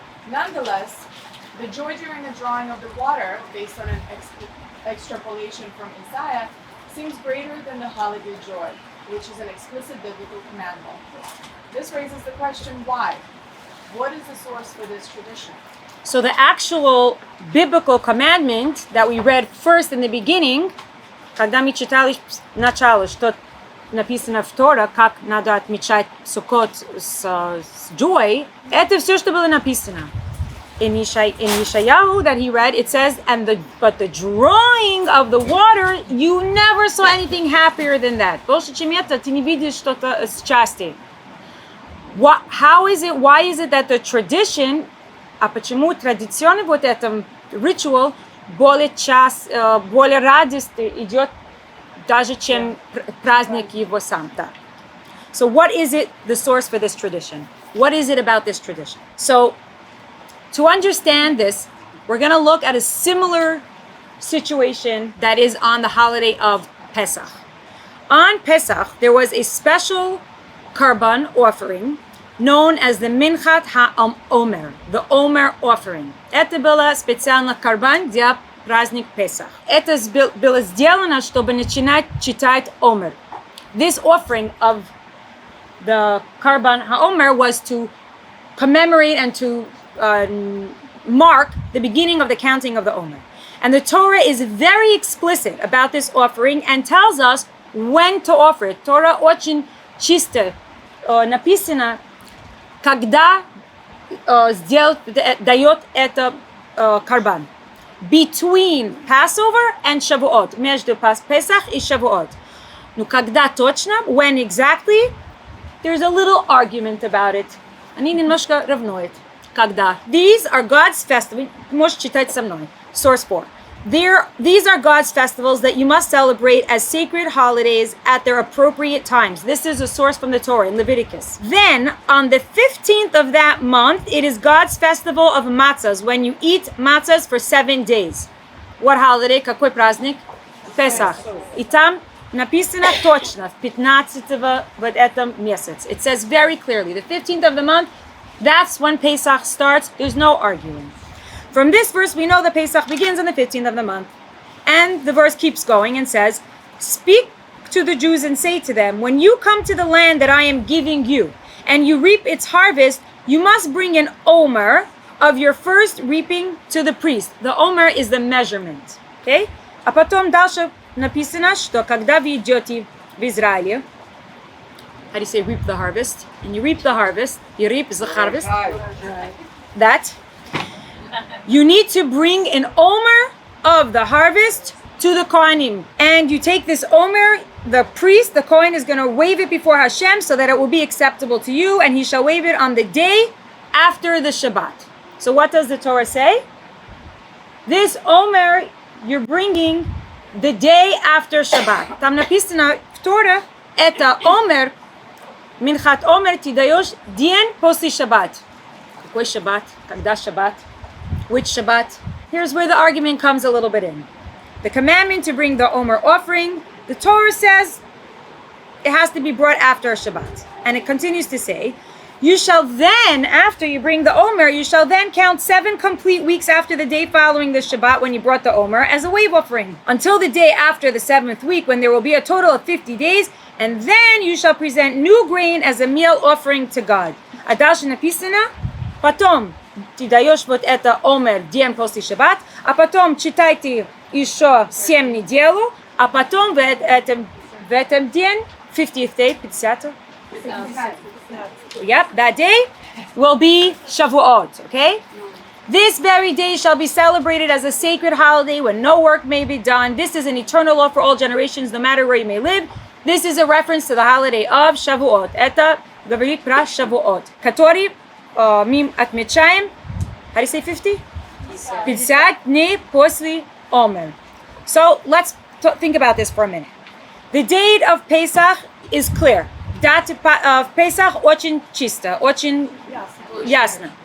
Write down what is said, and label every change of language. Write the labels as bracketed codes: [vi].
[en] Nonetheless, the joy during the drawing of the water, based on an extrapolation from Isaiah, seems greater than the holiday joy, which is an explicit biblical commandment. This raises the question, why? What is the source for this tradition? So the actual biblical commandment that we read first in the beginning, [ru] когда мы читали начало, что написано в Торе, как надо отмечать Sukkot с joy, это все, что было написано. [en] In Yeshayahu that he read, it says, but the drawing of the water, you never saw anything happier than that. [ru] Больше чем это, ты не видишь что-то счастье. [en] Why is it that the tradition, [ru] а почему традиционно вот этом ritual более радость идет даже чем праздник его сам. [en] So what is it, the source for this tradition? What is it about this tradition? So to understand this, we're going to look at a similar situation that is on the holiday of Pesach. On Pesach, there was a special karban offering known as the Minchat HaOmer, the Omer offering. [ru] Это было специально карбан для праздник Pesach. Это было сделано, чтобы начинать читать Omer. [en] This offering of the karban HaOmer was to commemorate and to mark the beginning of the counting of the Omer. And the Torah is very explicit about this offering and tells us when to offer it. [ru] Torah очень чисто написано, когда дает это карбан. [en] Between Passover and Shavuot. [ru] Между Pesach и Shavuot. Ну, когда точно, [en] when exactly, there's a little argument about it. [ru] Они немножко ревнуют. Когда. [en] These are God's festivals. [ru] Можешь читать со мной. Source 4. [en] These are God's festivals that you must celebrate as sacred holidays at their appropriate times. This is a source from the Torah in Leviticus. Then, on the 15th of that month, it is God's festival of matzahs, when you eat matzahs for 7 days. What holiday? [ru] Какой праздник? [en] Pesach. [ru] И там написано точно, в 15-го в этом месяц. [en] It says very clearly, the 15th of the month, that's when Pesach starts. There's no arguing. From this verse, we know that Pesach begins on the 15th of the month. And the verse keeps going and says, speak to the Jews and say to them, when you come to the land that I am giving you, and you reap its harvest, you must bring an omer of your first reaping to the priest. The omer is the measurement. Okay? [ru] А потом дальше написано, что когда вы идете в Израиле, [en] how do you say reap the harvest? And you reap the harvest. You reap the harvest. That. You need to bring an omer of the harvest to the Kohanim. And you take this omer, the priest, the Kohen, is going to wave it before Hashem so that it will be acceptable to you, and he shall wave it on the day after the Shabbat. So what does the Torah say? This omer you're bringing the day after Shabbat. [ru] Там написано в Torah, это omer, минхат omer ты даешь день после Shabbat. Какой Shabbat? Когда Shabbat? [en] Which Shabbat? Here's where the argument comes a little bit in. The commandment to bring the Omer offering, the Torah says it has to be brought after a Shabbat. And it continues to say, you shall then, after you bring the Omer, you shall then count 7 complete weeks after the day following the Shabbat when you brought the Omer as a wave offering, until the day after the 7th week when there will be a total of 50 days, and then you shall present new grain as a meal offering to God. [ru] А дальше написано, потом ты даешь вот это омер день после Шаббат, а потом читайте еще 7 неделю, а потом в этом день, [en] 50th day, 50th, yep, that day will be Shavuot, okay? This very day shall be celebrated as a sacred holiday when no work may be done. This is an eternal law for all generations, no matter where you may live. This is a reference to the holiday of Shavuot. [ru] Это говорит про Shavuot, который мы отмечаем, [en] how do you say 50? [ru] 50 дней после Omer. [en] So let's think about this for a minute. The date of Pesach is clear. [ru] Date of Pesach очень чисто, очень ясно.